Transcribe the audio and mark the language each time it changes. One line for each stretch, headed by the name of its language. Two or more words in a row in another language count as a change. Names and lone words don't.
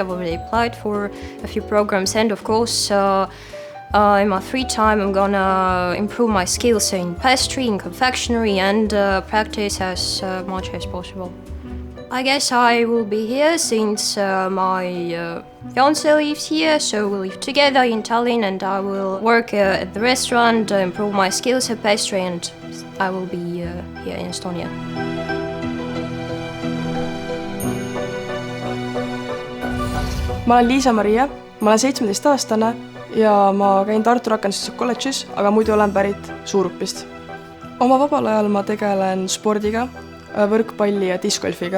English: I've already applied for a few programs, and of course, in my free time, I'm gonna improve my skills in pastry, in confectionery, and practice as much as possible. I guess I will be here since my fiancé lives here, so we'll live together in Tallinn, and I will work at the restaurant, improve my skills at pastry, and I will be here in Estonia.
Estonian: Ma olen Liisa-Maria, ma olen 17-aastane ja ma käin Tartu Rakenduslikus kolledžis, aga muidu olen pärit Suurupist. Oma vabal ajal ma tegelen spordiga, võrkpalli ja discgolfiga.